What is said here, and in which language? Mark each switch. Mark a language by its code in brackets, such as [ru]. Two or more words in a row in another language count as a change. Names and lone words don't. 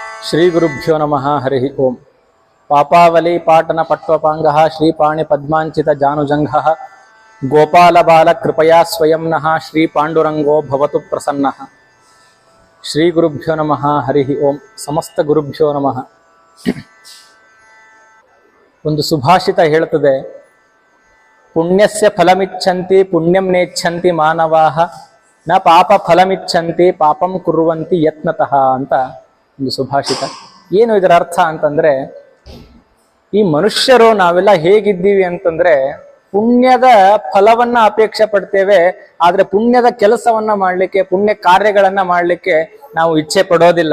[sa] ಶ್ರೀ ಗುರುಭ್ಯೋ ನಮಃ ಹರಿ ಓಂ. ಪಾಪಾವಲಿ ಪಾಟನ ಪಟ್ವಪಾಂಗಃ ಶ್ರೀಪಾಣಿ ಪದ್ಮಾಂಚಿತ ಜಾನುಜಂಘಃ ಗೋಪಾಲ ಬಾಲ ಕೃಪಯಾ ಸ್ವಯಂ ನಃ ಶ್ರೀ ಪಾಂಡುರಂಗೋ ಭವತು ಪ್ರಸನ್ನಃ. ಶ್ರೀ ಗುರುಭ್ಯೋ ನಮಃ ಹರಿ ಓಂ. ಸಮಸ್ತ ಗುರುಭ್ಯೋ ನಮಃ. [kn] ಒಂದು ಸುಭಾಷಿತ ಹೇಳುತ್ತದೆ, [sa] ಪುಣ್ಯಸ್ಯ ಫಲಮಿಚ್ಛಂತಿ ಪುಣ್ಯಂ ನೇಚ್ಛಂತಿ ಮಾನವಾಹ ನ ಪಾಪ ಫಲಮಿಚ್ಛಂತಿ ಪಾಪಂ ಕುರ್ವಂತಿ ಯತ್ನತಃ [kn] ಅಂತ ಒಂದು ಸುಭಾಷಿತ. ಏನು ಇದರ ಅರ್ಥ ಅಂತಂದ್ರೆ, ಈ ಮನುಷ್ಯರು ನಾವೆಲ್ಲ ಹೇಗಿದ್ದೀವಿ ಅಂತಂದ್ರೆ ಪುಣ್ಯದ ಫಲವನ್ನ ಅಪೇಕ್ಷೆ ಪಡ್ತೇವೆ, ಆದ್ರೆ ಪುಣ್ಯದ ಕೆಲಸವನ್ನ ಮಾಡ್ಲಿಕ್ಕೆ, ಪುಣ್ಯ ಕಾರ್ಯಗಳನ್ನ ಮಾಡ್ಲಿಕ್ಕೆ ನಾವು ಇಚ್ಛೆ ಪಡೋದಿಲ್ಲ.